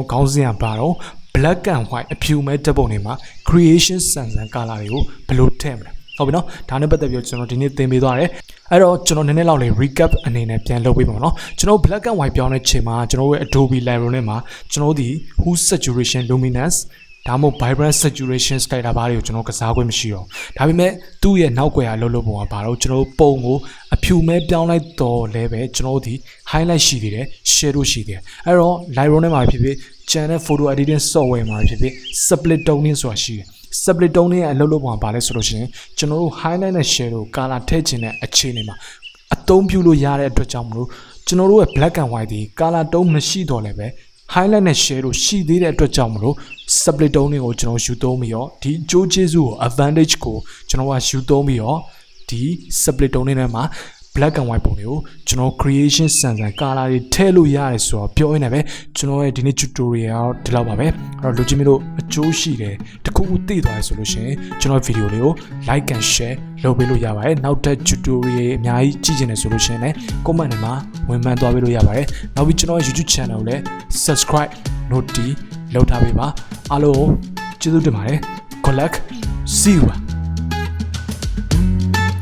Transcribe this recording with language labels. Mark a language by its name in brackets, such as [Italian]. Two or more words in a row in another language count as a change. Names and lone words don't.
[Burmese] တော်ခေါင်းစဉ်ကပါတော့ [English] black and white [Burmese] အဖြူမဲ့ဓာတ်ပုံတွေမှာ creation စံစံ color တွေကိုဘယ်လိုထည့်မလဲဟုတ်ပြီနော်ဒါနဲ့ပတ်သက်ပြီးကျွန်တော်ဒီနေ့သင်ပေးသွားတယ်အဲ့တော့ကျွန်တော်နည်းနည်းလောက်လေး recap အနေနဲ့ပြန်လုပ်ပေးပါမယ်နော်ကျွန်တော် [English] black and white [Burmese] ပြောင်းတဲ့ချိန်မှာကျွန်တော်ရဲ့ Adobe Lightroom ထဲမှာကျွန်တော်ဒီ [English] hue saturation luminance [Burmese] ဒါမှမဟုတ် [English] vibrant saturation slider bar [Burmese] တွေကိုကျွန်တော်က စားခွင့်မရှိတော့ဒါပေမဲ့သူ့ရဲ့နောက်ွယ်အလုပ်လုပ်ပုံကဘာလို့ကျွန်တော်ပုံကိုအဖြူမဲပြောင်းလိုက်တော့လဲပဲကျွန်တော်ဒီ highlight ရှိသေးတယ် shadow ရှိသေးတယ်အဲ့တော့ Lightroom ထဲမှာဖြစ်ဖြစ် channel [English] photo editing software [Burmese] မှာဖြစ်ဖြစ် [English] split toning [Burmese] ဆိုတာရှိတယ် [English] split toning [Burmese] ရဲ့အလုပ်လုပ်ပုံကဘာလဲဆိုလို့ရှိရင်ကျွန်တော်တို့ highlight နဲ့ [English] shadow color [Burmese] ထည့်ခြင်းတဲ့အခြေအနေမှာအသုံးပြုလို့ရတဲ့အတွက်ကြောင့်မလို့ကျွန်တော်တို့ရဲ့ [English] black and white [Burmese] ဒီ [English] color tone [Burmese] မရှိတော့လည်းပဲhighlight နဲ့ shadow ရှိသေးတဲ့အတွက်ကြောင့်မလို့ [English] split tone [Burmese] ကိုကျွန်တော်ယူသုံးပြီးတော့ဒီအကျိုးကျေးဇူးကို advantage ကိုကျွန်တော်ကယူသုံးပြီးတော့ဒီ [English] split tone [Burmese] ထဲ မှာ [English] black and white [Burmese] ပုံတွေကိုကျွန်တော် creation စံစံ color တွေထည့်လို့ရတယ်ဆိုတော့ပြောရင်းနဲ့ပဲကျွန်တော်ရဲ့ဒီနေ့ tutorial ဒီလောက်ပါပဲအဲ့တော့လူကြီးမျိုးအကျိုးရှိတယ်တခုခုသိသွားရဆိုလို့ရှိရင်ကျွန်တော် video လေးကို [English] like and share [Burmese] လုပ်ပေးလို့ရပါတယ်နောက်ထပ် tutorial အများကြီးကြည့်ချင်တယ်ဆိုလို့ရှိရင်လည်း comment ထဲမှာဝင်မှန်းသွားပေးလို့ရပါတယ်နောက်ပြီးကျွန်တော်ရဲ့ [English] YouTube channel [Burmese] ကိုလည်း [English] subscribe note [Burmese] လုပ်ထားပေးပါအားလုံးကျေးဇူးတင်ပါတယ် [English] good luck see you